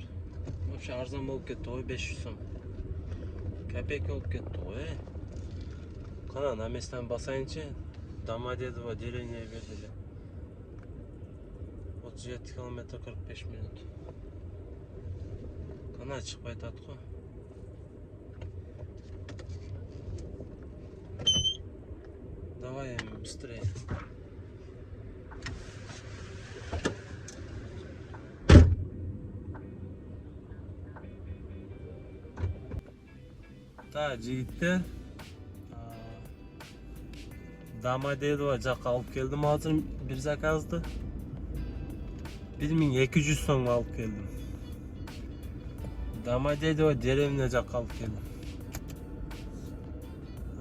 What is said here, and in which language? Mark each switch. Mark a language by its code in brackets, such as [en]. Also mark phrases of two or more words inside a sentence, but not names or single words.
[ky] Вообще арзан болуп кетти ғой, 500 сом. Копейка болуп кетти ғой. Кана на местен басайынчы, Домодедово деревня бердилер. 37 километр 45 минут. Кана чыкпай атат го. [ru] Давай быстрее. [ky] Так, жигиттер. Домодедово жакка алып келдим азыр бир заказды. 1200 сом алып келдим. Домодедово деревня жакка алып келдим.